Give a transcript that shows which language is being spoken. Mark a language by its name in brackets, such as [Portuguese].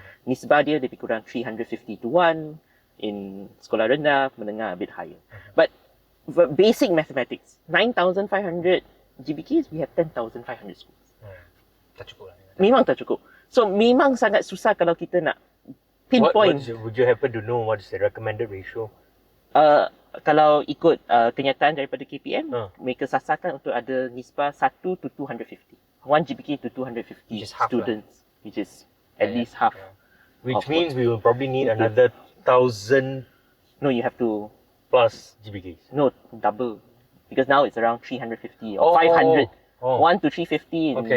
[Malay] Nisbah dia lebih kurang 350 to 1. In sekolah rendah, menengah [English] a bit higher. But for basic mathematics, 9,500 GPKs, we have 10,500 schools. [Malay] Tak cukup lah. Memang tak cukup. So memang sangat susah kalau kita nak pinpoint. [English] Would you happen to know what is the recommended ratio? [Malay] Kalau ikut kenyataan daripada KPM, mereka sasarkan untuk ada nisbah 1 to 250. [English] 1 GPK to 250 students, which is at least half. Which means we will probably need another 1,000. No, you have to plus GPKs. No, double. Because now it's around 350 or 500. 1 to 350 in